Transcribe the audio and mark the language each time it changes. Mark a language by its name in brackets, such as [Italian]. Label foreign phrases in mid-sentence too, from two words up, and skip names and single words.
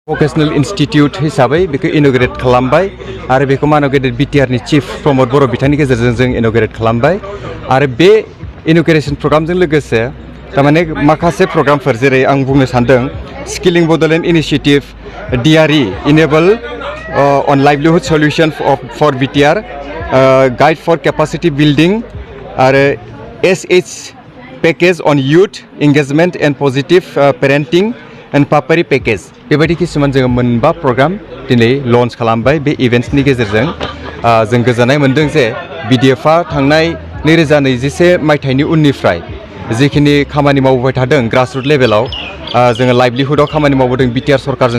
[Bodo] Vocational Institute हिसाबै बेखौ इनॉग्रेट खालामबाय आरो बेखौ मानव गेदेर बिटिआर नि चीफ प्रमोद बर' बिथांनि गेजेरजों जों इनॉग्रेट खालामबाय आरो बे इनॉग्रेशन प्रग्रामजों लोगोसे तारमाने माखासे प्रग्रामफोर जेरै आं बुंनो सानदों स्किलिंग बड'लेण्ड इनिशिएटिभ DRE इनेबल on livelihood solution for BTR guide for capacity building आरो SH package on youth engagement and positive parenting and papari package बेबायदि किसुमान जोङो मोनबा प्रग्राम दिनै लन्च खालामबाय बे इभेन्ट्सनि गेजेरजों जों गोजोननाय मोनदों जे BDF आ थांनाय 2021 मायथाइनि उननिफ्राय जिखिनि खामानि मावबाय थादों ग्रासरुट लेभेलाव जोङो लाइभलिहुडआव खामानि मावबोदों BTR सरकारजों